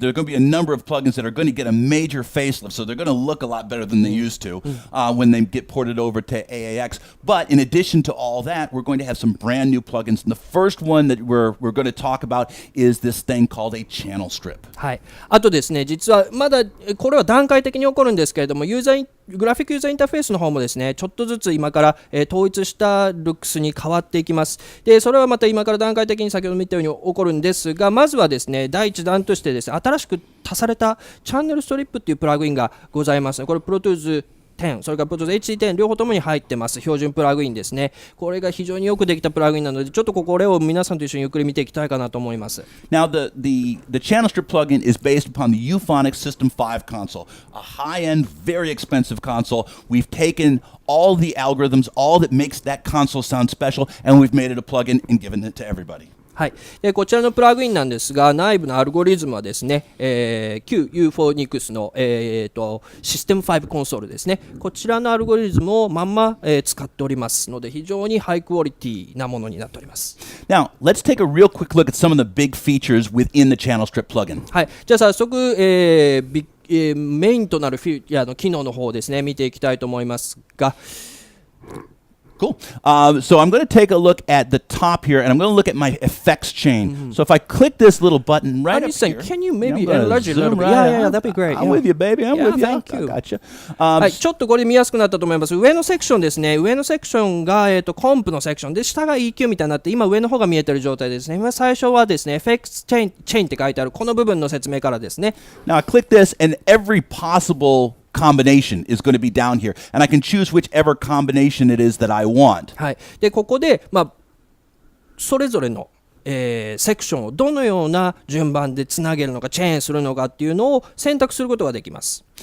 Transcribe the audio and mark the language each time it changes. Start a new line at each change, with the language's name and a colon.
English: There are going to be a number of plugins that are going to get a major facelift, so they're going to look a lot better than they used to when they get ported over to AAX. But in addition to all that, we're going to have some brand new plugins. And the first one that we're going to talk about is this thing called a channel strip.
Japanese: はい。あとですね、実はまだこれは段階的に起こるんですけれども、グラフィックユーザーインターフェースの方もですね、ちょっとずつ今から、統一したルックスに変わっていきます。で、それはまた今から段階的に先ほど見たように起こるんですが、まずはですね、第一弾としてですね、新しく足されたチャンネルストリップっていうプラグインがございます。これプロトゥーズ10、それからプロトゥーズ HD10 両方ともに入ってます。標準プラグインですね。これが非常によくできたプラグインなので、ちょっとこれを皆さんと一緒にゆっくり見ていきたいかなと思います。
English: Now, the channel strip plugin is based upon the Euphonic System 5 console, a high-end, very expensive console. We've taken all the algorithms, all that makes that console sound special, and we've made it a plugin and given it to everybody.
Japanese: はい、でこちらのプラグインなんですが、内部のアルゴリズムはですね、旧 UFONIX の、システム5コンソールですね、こちらのアルゴリズムをまんま、使っておりますので、非常にハイクオリティなものになっております。
English: Now, let's take a real quick look at some of the big features within the Channel Strip plugin.
Japanese: はい、じゃあ早速、メインとなるの機能の方をですね、見ていきたいと思いますが、
English: Cool. So I'm going to take a look at the top here, and I'm going to look at my effects chain. So if I click this little button right up here, can you maybe enlarge it a little bit? Yeah, that'd be great. I'm with you, baby. I'm with you. Thank you. I got you.
Japanese: はい、ちょっとこれ見やすくなったと思います。上のセクションですね。上のセクションが、コンプのセクションで、下が EQ みたいになって、今上の方が見えてる状態ですね。今最初はですね、effects chain って書いてあるこの部分の説明からですね。
English: Now I click this, and every possible combination is going to be down here, and I can choose whichever combination it is that I want.
Japanese: はい、でここで、それぞれの、セクションをどのような順番でつなげるのか、チェーンするのかっていうのを選択することができます。